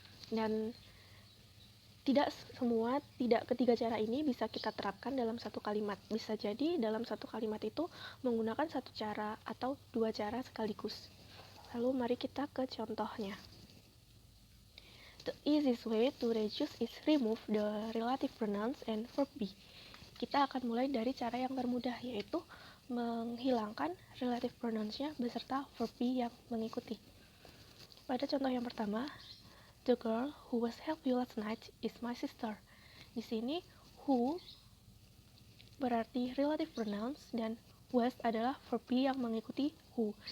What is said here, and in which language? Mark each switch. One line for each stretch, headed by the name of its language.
Indonesian: Dan ketiga cara ini bisa kita terapkan dalam satu kalimat. Bisa jadi dalam satu kalimat itu menggunakan satu cara atau dua cara sekaligus. Lalu mari kita ke contohnya.
English: The easiest way to reduce is remove the relative pronouns and verb be.
Indonesian: Kita akan mulai dari cara yang termudah, yaitu menghilangkan relative pronouns-nya beserta verb be yang mengikuti. Pada contoh yang pertama,
English: the girl who was helped you last night is my sister.
Indonesian: Di sini, who berarti relative pronouns dan was adalah verb be yang mengikuti who.